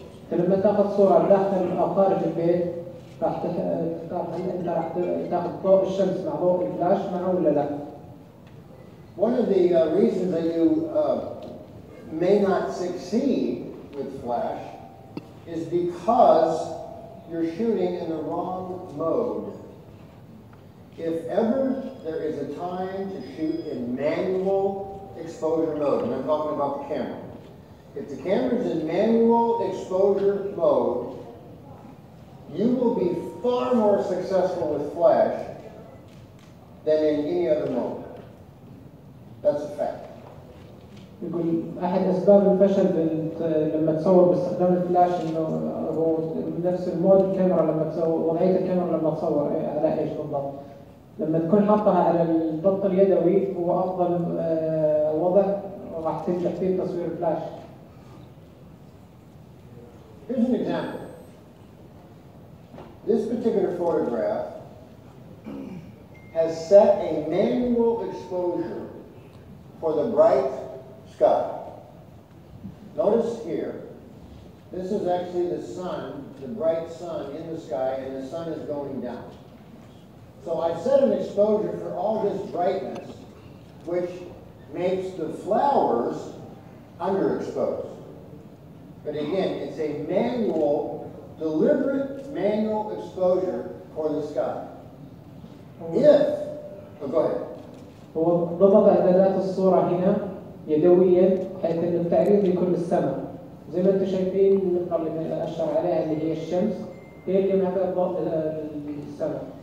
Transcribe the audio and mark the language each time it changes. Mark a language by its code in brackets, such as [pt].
[ar] فلما تاخذ صورة داخل أو خارج البيت راح تختار هل أنت راح تاخذ ضوء الشمس مع ضوء الفلاش معه ولا لا. [en] One of the reasons that you may not succeed with flash is because you're shooting in the wrong mode. If ever there is a time to shoot in manual exposure mode, and I'm talking about the camera. If the camera is in manual exposure mode, you will be far more successful with flash than in any other mode. That's a fact. [ar] يقول أحد أسباب الفشل لما تصور باستخدام الفلاش إنه هو نفس المود الكاميرا لما تصور، وضعية الكاميرا لما تصور على إيش بالضبط. لما تكون حاطها على الضغط اليدوي هو أفضل وضع راح تنجح فيه تصوير فلاش. [en] Here's an example. This particular photograph has set a manual exposure for the bright sky. Notice here, this is actually the sun, the bright sun in the sky, and the sun is going down. So I've set an exposure for all this brightness, which makes the flowers underexposed. But again, it's a manual, deliberate manual exposure for the sky. Go ahead. [ar] هو ضبط إعدادات الصورة هنا يدويا حيث إن التعريض يكون للسماء. زي ما أنتم شايفين النقطة اللي أشر عليها اللي هي الشمس هي اللي معطية الضوء للسماء.